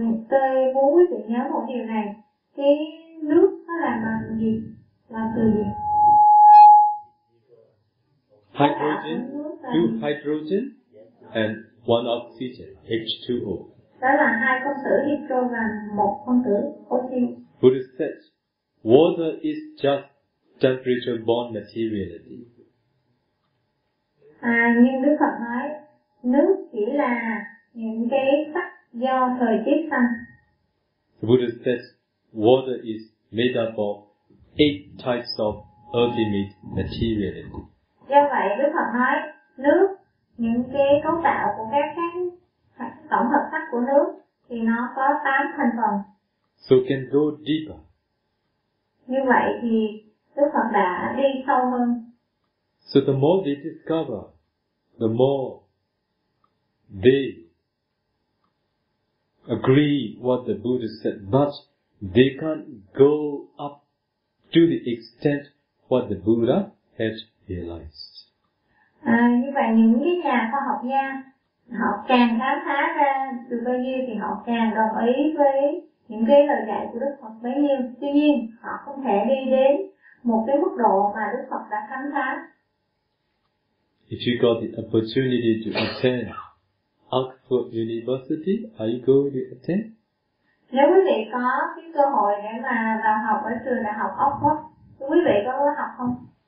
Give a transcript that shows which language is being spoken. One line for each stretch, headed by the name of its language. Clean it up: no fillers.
Vietnamese: Tôi muốn quý vị nhớ một điều này, cái nước nó làm bằng gì, làm từ gì?
English: two hydrogen and one oxygen, H2O.
Vietnamese: Đó là 2 phân tử hydro và 1 phân tử oxy.
English: Buddha said, water is just temperature born materiality.
Vietnamese: Nhưng Đức Phật nói, nước chỉ là những cái sắc do thời tiết sanh.
English: Buddha said, water is made up of 8 types of ultimate materiality.
Vietnamese: Do vậy Đức Phật nói, nước, những cái cấu tạo của các tổng hợp sắc của nước thì nó có 8 thành phần.
English: So can go deeper.
Vietnamese: Như vậy thì Đức Phật đã đi sâu hơn.
English: So the more they discover, the more they agree what the Buddha said, but they can't go up to the extent what the Buddha had realized.
Vietnamese: Như vậy những cái nhà khoa học gia họ càng khám phá ra được bao nhiêu thì họ càng đồng ý với những cái lời dạy của Đức Phật bấy nhiêu. Tuy nhiên họ không thể đi đến một cái mức độ mà Đức Phật đã khám phá.
English: If you got the opportunity to attend Oxford University, are you going to attend?
Vietnamese: Nếu quý vị có cái cơ hội để mà vào học ở trường đại học Oxford, quý vị có học không?